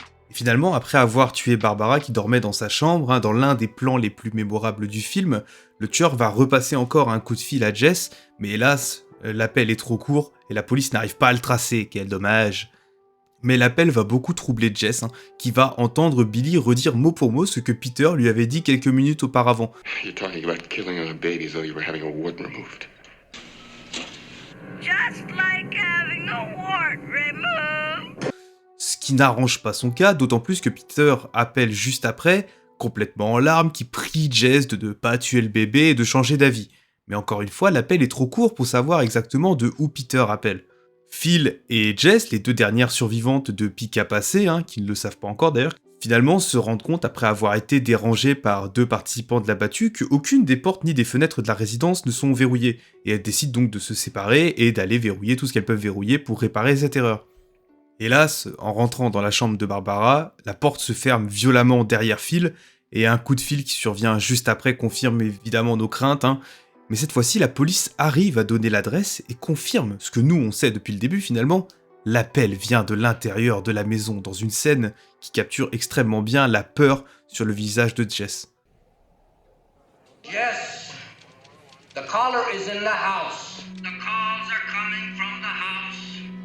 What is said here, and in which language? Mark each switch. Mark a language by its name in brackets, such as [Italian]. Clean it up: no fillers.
[French] Et finalement, après avoir tué Barbara qui dormait dans sa chambre, dans l'un des plans les plus mémorables du film, le tueur va repasser encore un coup de fil à Jess, mais hélas, l'appel est trop court et la police n'arrive pas à le tracer, quel dommage. Mais l'appel va beaucoup troubler Jess, qui va entendre Billy redire mot pour mot ce que Peter lui avait dit quelques minutes auparavant. [English] You're talking about killing a baby as though you were having a wart removed. Just like having a wart removed. [French] Ce qui n'arrange pas son cas, d'autant plus que Peter appelle juste après, complètement en larmes, qui prie Jess de ne pas tuer le bébé et de changer d'avis. Mais encore une fois, l'appel est trop court pour savoir exactement de où Peter appelle. Phil et Jess, les deux dernières survivantes de Pika passé, qui ne le savent pas encore d'ailleurs, finalement se rendent compte après avoir été dérangées par deux participants de la battue qu'aucune des portes ni des fenêtres de la résidence ne sont verrouillées, et elles décident donc de se séparer et d'aller verrouiller tout ce qu'elles peuvent verrouiller pour réparer cette erreur. Hélas, en rentrant dans la chambre de Barbara, la porte se ferme violemment derrière Phil, et un coup de fil qui survient juste après confirme évidemment nos craintes, mais cette fois-ci, la police arrive à donner l'adresse et confirme ce que nous on sait depuis le début finalement. L'appel vient de l'intérieur de la maison, dans une scène qui capture extrêmement bien la peur sur le visage de Jess. [English] Jess, the caller is in the house. The calls are coming from the house.